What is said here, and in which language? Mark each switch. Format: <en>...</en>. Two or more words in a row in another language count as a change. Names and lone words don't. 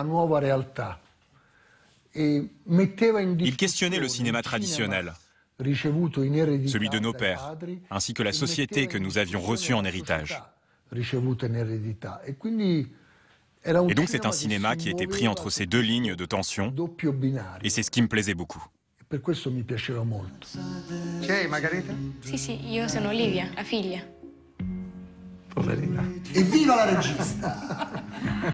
<fr>Il questionnait le cinéma traditionnel, celui de nos pères, ainsi que la société que nous avions reçue en héritage. Et donc c'est un cinéma qui était pris entre ces deux lignes de tension, et c'est ce qui me plaisait beaucoup.</fr> <it>Per questo mi piaceva molto. Chi è Margherita? Sì, io sono Olivia, la figlia. Poverina. Evviva la regista!</it>